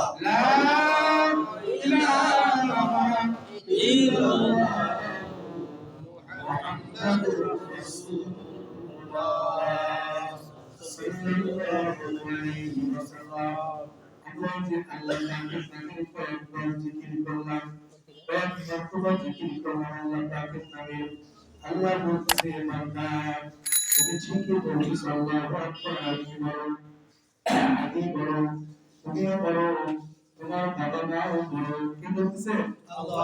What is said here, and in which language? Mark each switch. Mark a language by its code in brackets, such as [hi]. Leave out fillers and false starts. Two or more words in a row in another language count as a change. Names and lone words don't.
[ar] لا إله إلا الله، محمد رسول الله، صلى الله عليه وسلم. [bn] Allah je Allah nabi nabi zikir করলাম, কয়েকবার zikir করলাম আল্লাহ পাকের নামে। আল্লাহ বলতেছে বান্দা তুমি ঠিকই বলছিস, [ar] الله أكبر, [bn] আমি বড়, তুমিও বড়, তোমার বাবা মাও বড়। কে বলতেছে? আল্লাহ।